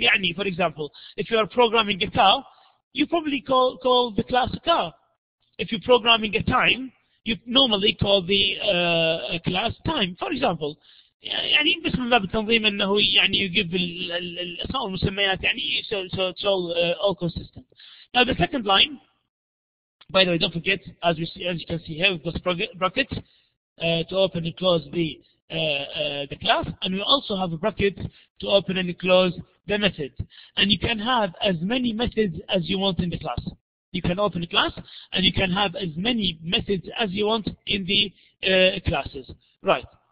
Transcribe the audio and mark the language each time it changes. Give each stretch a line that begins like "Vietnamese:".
English: يعني for example, if you are programming a car, you probably call the class a car. If you're programming a time, you normally call the class time.
Arabic: For example, يعني بس من باب التنظيم انه يعني يجيب الاسماء والمسميات يعني so it's all consistent.
English: Now the second line, by the way, don't forget, as you can see here, we've got brackets to open and close the class, and we also have a bracket to open and close the method. And you can have as many methods as you want in the class. You can open a class and you can have as many methods as you want in the classes. Right.